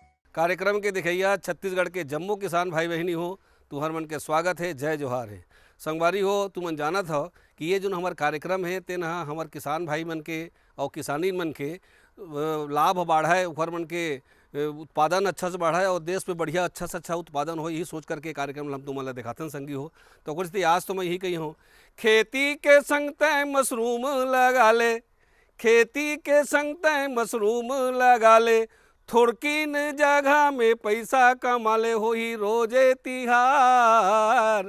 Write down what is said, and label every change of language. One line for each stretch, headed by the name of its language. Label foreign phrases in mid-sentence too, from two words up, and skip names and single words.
Chhattisgarhi: कार्यक्रम के दिखैया छत्तीसगढ़ के जम्मू किसान भाई बहनी हो, तुहर मन के स्वागत है, जय जोहार है। संगवारी हो, तुमन जानत हो कि ये जो हमार कार्यक्रम है तेन हमार किसान भाई मन के और किसानी मन के लाभ बढ़ाए, ओकर मन के उत्पादन अच्छा से बढ़ाए और देश में बढ़िया अच्छा से अच्छा उत्पादन हो, यही सोच करके कार्यक्रम हम तुम्हारा दिखाते हैं संगी हो। तो कुछ आज तो मैं यही कही हूँ, खेती के संग तय मशरूम लगा ले, खेती के संग तय मशरूम लगा ले, थोड़किन जगह में पैसा कमा ले, हो ही रोजे तिहार।